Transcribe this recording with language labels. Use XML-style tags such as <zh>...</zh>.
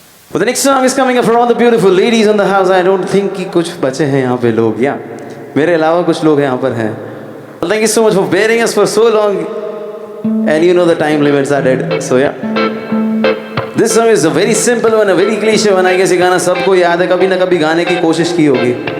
<en>But the next song is coming up for all the beautiful ladies in the house. I don't think</en> <hi>कि कुछ बचे हैं यहाँ पे लोग या मेरे अलावा कुछ लोग यहाँ पर हैं.</hi> <en>Well, thank you so much for bearing us for so long. And you know the time limits are dead. So yeah. This song is a very simple one, a very cliche one. I guess</en> <hi>ये गाना सबको याद है, कभी ना कभी गाने की कोशिश की होगी.</hi>